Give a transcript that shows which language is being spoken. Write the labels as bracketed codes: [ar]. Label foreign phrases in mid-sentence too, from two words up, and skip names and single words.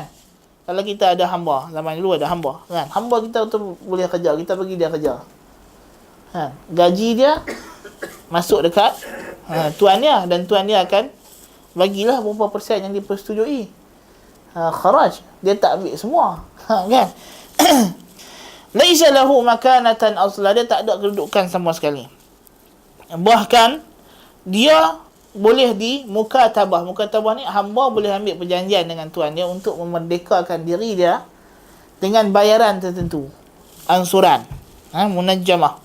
[ms] Kalau kita ada hamba, zaman dulu ada hamba, kan? Hamba kita tu boleh kerja, kita bagi dia kerja, kan? Gaji dia masuk dekat tuan dia, dan tuan dia akan bagilah berapa persen yang dipersetujui. Kharaj, dia tak ambil semua, kan? [ar] Laisa lahu makanatan asla, [ms] dia tak ada kedudukan sama sekali. Bahkan dia boleh di mukatabah. Mukatabah ni, hamba boleh ambil perjanjian dengan tuan dia untuk memerdekakan diri dia dengan bayaran tertentu, ansuran, munajjamah.